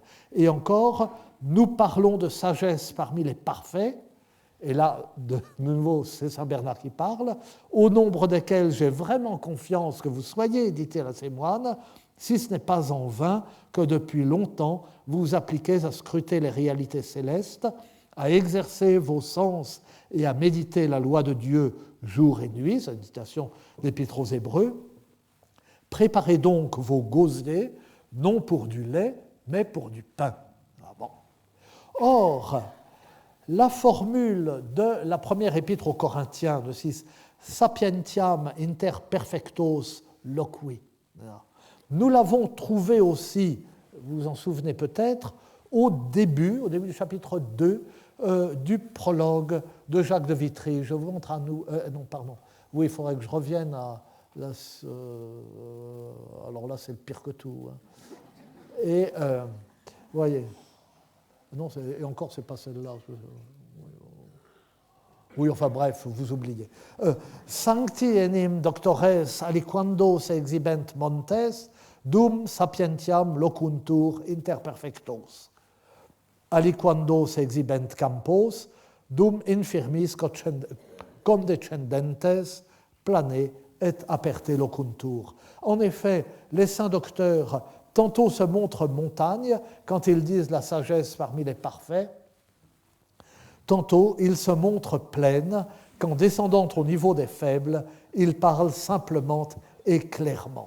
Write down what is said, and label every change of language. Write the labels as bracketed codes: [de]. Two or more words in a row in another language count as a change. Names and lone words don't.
[fr] Et encore, nous parlons de sagesse parmi les parfaits, et là, de nouveau, c'est Saint Bernard qui parle, au nombre desquels j'ai vraiment confiance que vous soyez, dit-il à ses moines, si ce n'est pas en vain que depuis longtemps vous vous appliquez à scruter les réalités célestes, à exercer vos sens et à méditer la loi de Dieu jour et nuit, c'est une citation d'Épître aux Hébreux. Préparez donc vos gosiers, non pour du lait, mais pour du pain. Ah bon. Or, la formule de la première épître aux Corinthiens de 6, [la] sapientiam inter perfectos loqui. [fr] Nous l'avons trouvé aussi, vous vous en souvenez peut-être, au début du chapitre 2 du prologue de Jacques de Vitry. Je vous montre à nous. Non, pardon. Oui, il faudrait que je revienne à. Là, alors là, c'est le pire que tout. Hein. Et, voyez. Non, et encore, c'est pas celle-là. Oui, enfin bref, vous oubliez. [la] Sancti enim doctores aliquando se exhibent montes, dum sapientiam locuntur inter perfectos. Aliquando se exhibent campos, dum infirmis condescendentes plane et aperte locuntur. [fr] En effet, les saints docteurs tantôt se montrent montagnes quand ils disent la sagesse parmi les parfaits, tantôt ils se montrent plaines quand, descendant au niveau des faibles, ils parlent simplement et clairement.